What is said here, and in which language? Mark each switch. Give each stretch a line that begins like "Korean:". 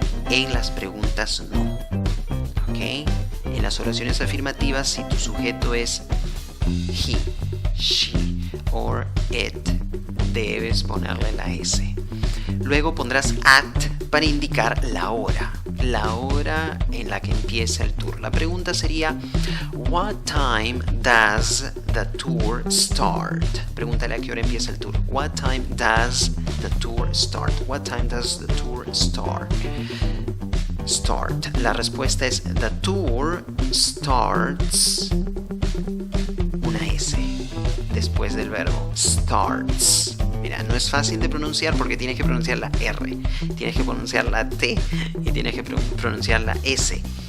Spanish: En las preguntas no. ¿Ok? En las oraciones afirmativas, si tu sujeto es
English: he, she or it,
Spanish: debes ponerle la S. Luego pondrás at para indicar la hora en la que empieza el tour. La pregunta sería,
English: what time does the tour start?
Spanish: Pregúntale a qué hora empieza el tour.
English: What time does the tour start? What time does the tour start?
Spanish: La respuesta es
English: the tour starts,
Spanish: una S después del verbo starts. Mira, no es fácil de pronunciar porque tienes que pronunciar la R, tienes que pronunciar la T y tienes que pronunciar la S.